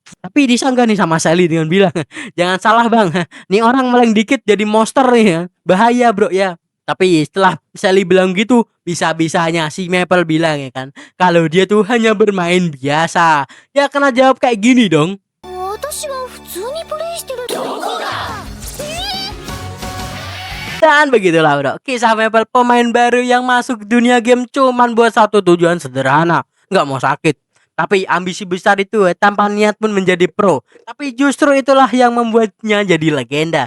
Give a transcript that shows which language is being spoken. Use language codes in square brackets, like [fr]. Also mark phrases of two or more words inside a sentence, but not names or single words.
[id] Tapi disanggah nih sama Sally dengan bilang, "Jangan salah, Bang. Nih orang meleng dikit jadi monster nih ya. Bahaya, Bro ya." Tapi setelah Sally bilang gitu, bisa-bisanya si Maple bilang ya kan, kalau dia tuh hanya bermain biasa. Ya kena jawab kayak gini dong. [ja] 私は普通にプレイしてる。どこが？ [id] Dan begitulah bro, kisah Maple, pemain baru yang masuk dunia game cuman buat satu tujuan sederhana, nggak mau sakit. Tapi ambisi besar itu tanpa niat pun menjadi pro. Tapi justru itulah yang membuatnya jadi legenda.